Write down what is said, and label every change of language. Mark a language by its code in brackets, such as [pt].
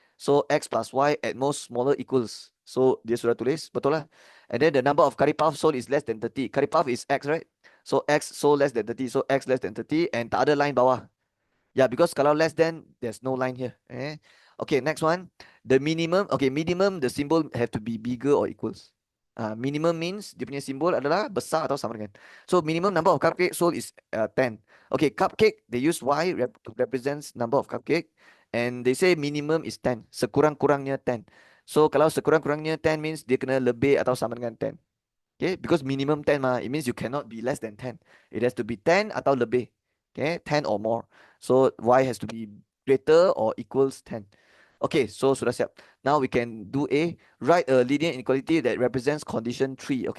[en] So X plus Y at most smaller equals. So [ms] dia sudah tulis, betul lah. [en] And then the number of curry puff sold is less than 30. Curry puff is X, right? So X sold less than 30. So X less than 30 and the other line [ms] bawah. [en] Yeah, because [ms] kalau [en] less than, there's no line here. Okay, next one. The minimum, okay, minimum, the symbol have to be bigger or equals. [ms] Minimum means dia punya simbol adalah besar atau sama dengan. [en] So minimum number of cupcake sold is 10. Okay, cupcake, they use Y represents number of cupcake. And they say minimum is 10. [ms] Sekurang-kurangnya 10. So kalau sekurang-kurangnya 10 means dia kena lebih atau sama dengan 10. [en] Okay, because minimum 10 mah, it means you cannot be less than 10. It has to be 10 [ms] atau lebih. [en] Okay, 10 or more. So Y has to be greater or equals 10. Okay, so [ms] sudah siap. [en] Now we can do A. Write a linear inequality that represents condition 3.